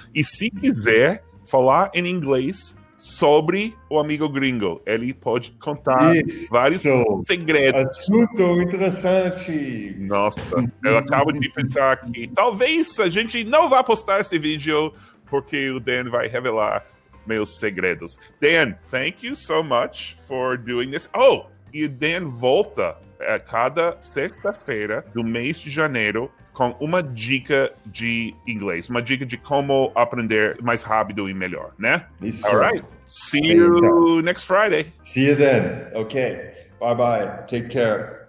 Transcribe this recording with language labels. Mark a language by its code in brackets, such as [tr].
[pt] E se quiser falar em inglês sobre o amigo gringo, ele pode contar vários segredos. Assunto interessante. Nossa, eu acabo de pensar que talvez a gente não vá postar esse vídeo porque o Dan vai revelar meus segredos. [en] Dan, thank you so much for doing this. [pt] Oh, e o Dan volta a cada sexta-feira do mês de janeiro com uma dica de inglês, uma dica de como aprender mais rápido e melhor, né? Isso. [en] All right. See you next Friday. See you then. Okay. Bye-bye. Take care.